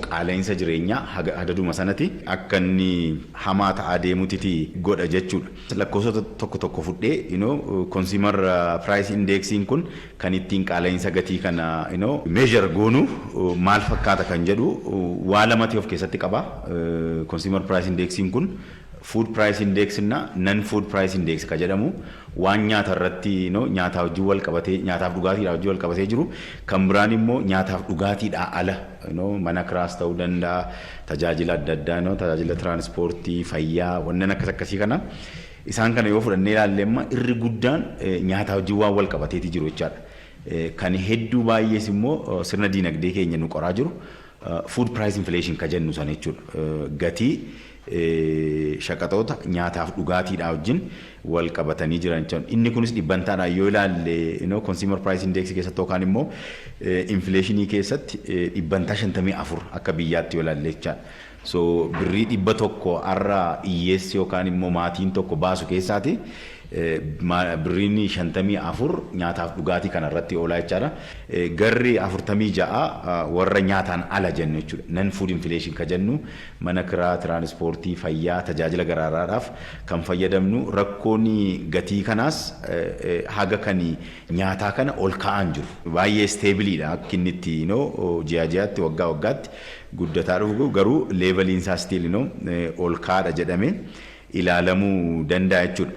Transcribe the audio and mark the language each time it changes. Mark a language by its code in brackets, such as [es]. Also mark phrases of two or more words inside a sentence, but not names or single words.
[om] qaala'insa jireenyaa hadaduma sanatti akka inni hamaa ta'aa deemutiti godha jechuudha. Lakkoofsota tokko fudhee [en] consumer price indexing [om] kun kan ittiin qaala'insa gatii kana measure goonu maal fakkaata kan jedhu waa lamatti of keessatti qaba. [en] Consumer price indexing [om] kun [en] food price index [om] na [en] non food price index [om] ka jedhamu waan nyaata irratti nyaata wajjin wal qabatee nyaataaf dhugaatiidha wajjin wal qabatee jiru kan biraan immoo nyaataaf dhugaatiidha ala mana kiraas ta'uu danda'a tajaajila adda addaa tajaajila tiraanspoortii fayyaa wanneen akkasii kana isaan kana yoo fudhannee ilaalleemma irri guddaan nyaata wajjin waan wal qabateeti jiru jechaadha. Kan hedduu baay'ees immoo sirna diinagdee keenya nu qoraa jiru [en] food price inflation [om] ka jennu sana jechuudha. Gatii shaqatoota nyaataaf dhugaatiidha wajjin wal qabatanii jiran jechuudha. Inni kunis dhibbantaadhaan yoo ilaalle [en] consumer price index [om] keessatti yookaan immoo inflationii keessatti dhibbantaa 54 akka biyyaatti yoo ilaalle jechaadha. So birrii 100 har'a hiyyeessi yookaan immoo maatiin tokko baasu keessaati birriin 54 nyaataaf dhugaatii kana irratti oolaa jechaadha. Garri 46 warra nyaataan ala jennu jechuudha. [en] Non food inflation [om] ka jennu mana kiraa tiraanspoortii fayyaa tajaajila garaagaraadhaaf kan fayyadamnu rakkoon gatii kanaas haga kan nyaataa kana ol ka'an jiru. Baay'ee steebiliidha akka inni itti ji'aatti waggaa waggaatti guddataa dhufu garuu leeveliin isaa stiil ol ka'aadha jedhamee ilaalamuu danda'a jechuudha.